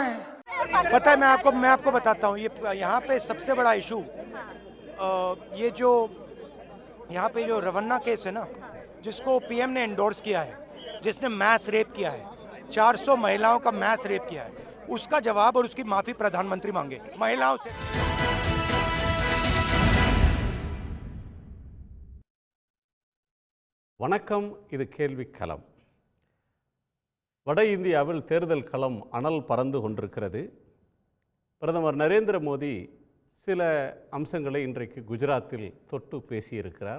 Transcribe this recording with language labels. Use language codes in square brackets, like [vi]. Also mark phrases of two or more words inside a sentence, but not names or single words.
[hi] पता है, मैं आपको बताता हूँ, ये यहाँ पे सबसे बड़ा इशू ये जो यहाँ पे जो रवन्ना केस है ना, जिसको पीएम ने एंडोर्स किया है, जिसने [en] mass rape [hi] किया है, 400 महिलाओं का [en] mass rape [hi] किया है, उसका जवाब और उसकी माफी प्रधानमंत्री मांगे महिलाओं से। [ta] வணக்கம். இது கேள்விக்களம். வட இந்தியாவில் தேர்தல் களம் அனல் பறந்து கொண்டிருக்கிறது. பிரதமர் நரேந்திர மோடி சில அம்சங்களை இன்றைக்கு குஜராத்தில் தொட்டு பேசியிருக்கிறார்.